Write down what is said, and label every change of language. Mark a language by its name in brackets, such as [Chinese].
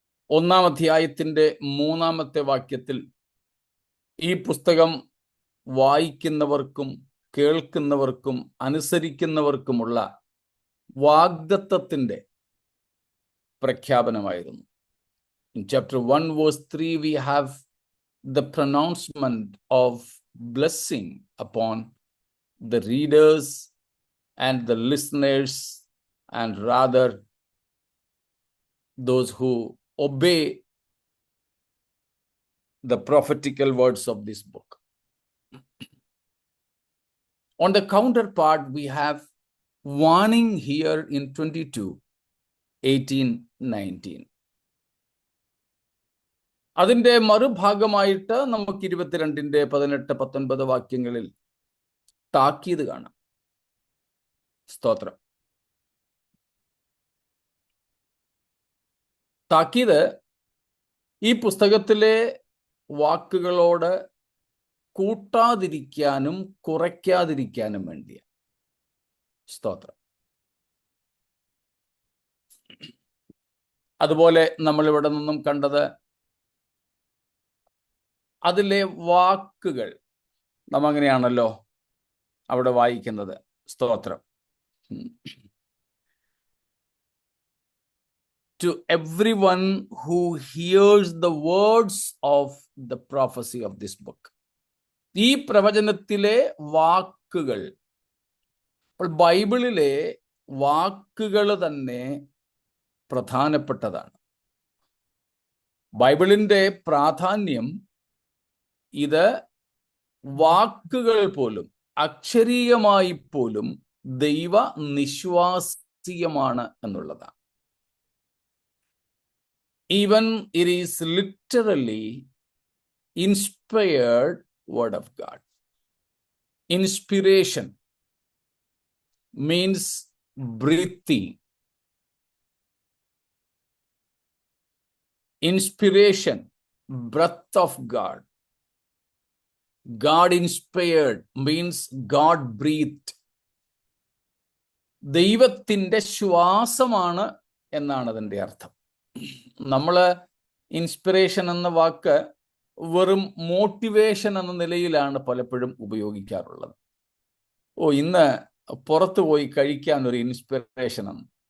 [Malayalam] 1-ാം അധ്യായത്തിൻ്റെ 3-ാമത്തെ വാക്യത്തിൽ ഈ പുസ്തകം വായിക്കുന്നവർക്കും കേൾക്കുന്നവർക്കും അനുസരിക്കുന്നവർക്കുമുള്ള വാഗ്ദത്തത്തിൻ്റെ പ്രഖ്യാപനമായിരുന്നു. [English] In chapter 1 verse 3 we have the pronouncement of blessing upon the readers and the listeners, and rather those who obey the prophetical words of this book. On the counterpart, we have warning here in 22:18-19. [Malayalam] അതിൻ്റെ മറുഭാഗമായിട്ട് നമുക്ക് 22-ന്റെ 18-19 വാക്യങ്ങളിൽ താക്കീത് കാണാം. സ്തോത്രം. താക്കീത് ഈ പുസ്തകത്തിലെ വാക്കുകളോട് കൂട്ടാതിരിക്കാനും കുറയ്ക്കാതിരിക്കാനും വേണ്ടിയാണ്. സ്തോത്രം. അതുപോലെ നമ്മളിവിടെ നിന്നും കണ്ടത് അതിലെ വാക്കുകൾ നാം അങ്ങനെയാണല്ലോ അവിടെ വായിക്കുന്നത്. സ്തോത്രം. [English] To everyone who hears the words of the prophecy of this book. [Malayalam] ഈ പ്രവചനത്തിലെ വാക്കുകൾ. അപ്പോൾ ബൈബിളിലെ വാക്കുകൾ തന്നെ പ്രധാനപ്പെട്ടതാണ്. ബൈബിളിന്റെ പ്രാധാന്യം ഇത് വാക്കുകൾ പോലും അക്ഷരീയമായി പോലും ദൈവ നിശ്വാസീയമാണ് എന്നുള്ളതാണ്. [English] Even it is literally inspired word of God. Inspiration means breathing. Inspiration, breath of God. God inspired means God breathed. [Malayalam] ദൈവത്തിൻ്റെ ശ്വാസമാണ് എന്നാണ് അതിൻ്റെ അർത്ഥം. നമ്മൾ ഇൻസ്പിറേഷൻ എന്ന വാക്ക് വെറും മോട്ടിവേഷൻ എന്ന നിലയിലാണ് പലപ്പോഴും ഉപയോഗിക്കാറുള്ളത്. ഇന്ന് പുറത്തു പോയി കഴിക്കാൻ ഒരു ഇൻസ്പിറേഷൻ ആണ്.